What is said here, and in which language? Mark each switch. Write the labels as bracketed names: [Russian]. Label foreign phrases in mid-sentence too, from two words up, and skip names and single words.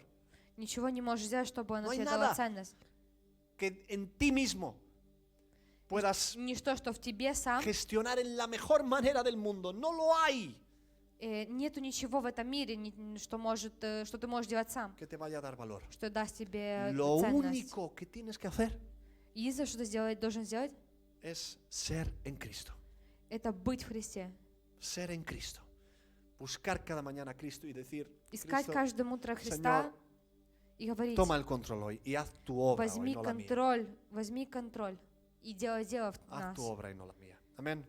[Russian] Ничего не можешь сделать, чтобы оно [Spanish] No hay [Russian] тебе [Spanish] nada. [Russian] дало ценность. [Spanish] Que en ti mismo puedas [Russian] Ничто, что в тебе сам. [Spanish] gestionar en la mejor manera del mundo. No lo hay. [Russian] Нету ничего в этом мире, что ты можешь делать сам, [Spanish] Que te vaya a dar valor. [Russian] что даст тебе [Spanish] Lo [Russian] ценность. [Spanish] único que tienes que hacer [Russian] Единственное, что ты должен сделать, [Spanish] es ser en Cristo. [Russian] это быть в Христе. [Spanish] Ser en Cristo. Buscar cada mañana a Cristo y decir, [Russian] Искать [Spanish] Cristo, [Russian] каждое утро Христа [Spanish] Señor, [Russian] и говорить, [Spanish] toma el control hoy y haz tu obra hoy, [Russian] возьми [Spanish] no la mía. [Russian] контроль, и делай дело в [Spanish] Haz [Russian] нас. [Spanish] tu obra y no la mía. Amén.